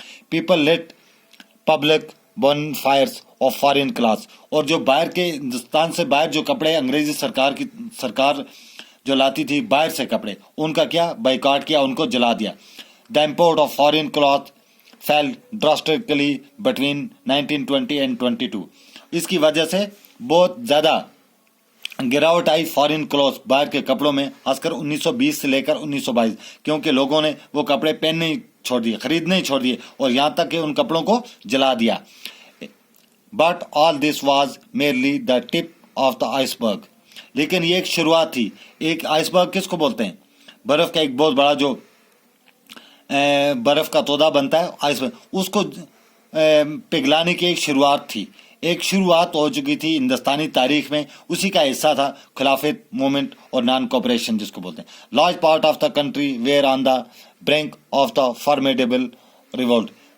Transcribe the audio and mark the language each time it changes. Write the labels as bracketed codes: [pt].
[en] People lit public bonfires of foreign cloth. [ur] اور جو باہر کے ہندوستان سے باہر جو کپڑے انگریزی سرکار جو لاتی تھی باہر سے کپڑے، ان کا کیا بائیکاٹ کیا، ان کو جلا دیا. [en] The import of foreign cloth fell drastically between 1920 and 22. [ur] اس کی وجہ سے بہت زیادہ گراوٹ آئی فارن کلوتھ، باہر کے کپڑوں میں، خاص کر 1920 سے لے کر 1922، کیونکہ لوگوں نے وہ کپڑے پہننے چھوڑ دیے، خریدنے چھوڑ دیے، اور یہاں تک کہ ان کپڑوں کو جلا دیا. [en] But all this was merely the tip of the iceberg. [ur] لیکن یہ ایک شروعات تھی. ایک آئس برگ کس کو بولتے ہیں؟ برف کا ایک بہت بڑا جو برف کا تودا بنتا ہے آئس برگ، اس کو پگھلانے کی ایک شروعات تھی. ایک شروعات ہو چکی تھی ہندوستانی تاریخ میں، اسی کا حصہ تھا خلافت موومنٹ اور نان کوپریشن جس کو بولتے ہیں. [en] Large part of the country were on the brink of the formidable revolt.